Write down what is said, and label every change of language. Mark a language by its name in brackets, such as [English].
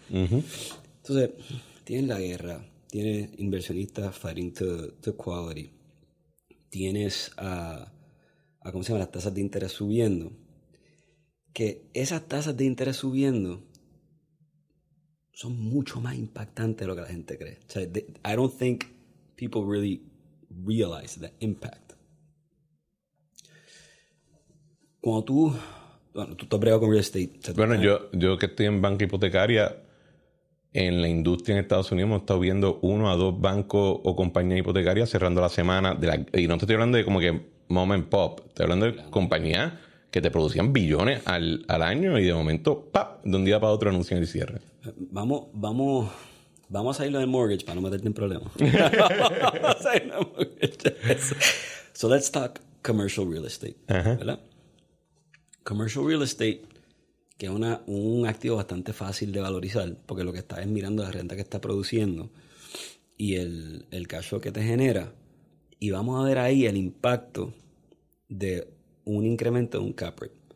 [Spanish] Entonces, tienes la guerra, tienes inversionistas [English] fighting to quality, [Spanish] tienes ¿cómo se llama? Las tasas de interés subiendo. Que esas tasas de interés subiendo son mucho más impactantes de lo que la gente cree. O sea, [English] I don't think people really realize the impact. [Spanish] Cuando tú has bregado con real estate. Bueno, yo que estoy en banca hipotecaria, en la industria en Estados Unidos hemos estado viendo 1 a 2 bancos o compañías hipotecarias cerrando la semana. Y no te estoy hablando de como que [English] mom and pop. [Spanish] Estoy hablando de compañías que te producían billones al año y de momento, ¡pap!, de un día para otro anuncian el cierre. Vamos a salirlo del mortgage para no meterte en problemas. Vamos a salirlo del mortgage. [English] So let's talk commercial real estate. [Spanish] ¿Verdad? Commercial real estate, que es un activo bastante fácil de valorizar, porque lo que estás es mirando la renta que está produciendo y el cash flow que te genera. Y vamos a ver ahí el impacto de un incremento de un cap rate.